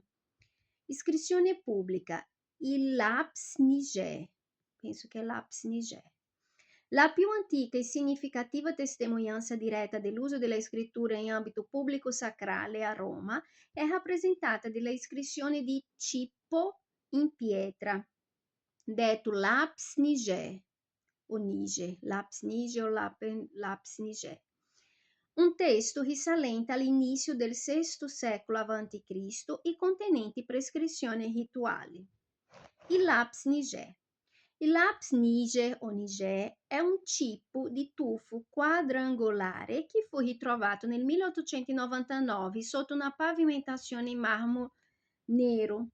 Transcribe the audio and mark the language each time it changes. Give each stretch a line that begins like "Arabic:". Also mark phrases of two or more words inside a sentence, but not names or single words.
Italian: Iscrizione pubblica, il Laps Niger, penso che è Laps Niger. La più antica e significativa testimonianza diretta dell'uso della scrittura in ambito pubblico sacrale a Roma è rappresentata dalla iscrizione di Cippo in pietra, detto Laps Niger, o Niger, Laps Niger o Laps Niger. Un testo risalente all'inizio del VI secolo a.C. e contenenti prescrizioni rituali. Il Laps Niger. Il Laps Niger o Niger è un cippo di tufo quadrangolare che fu ritrovato nel 1899 sotto una pavimentazione in marmo nero.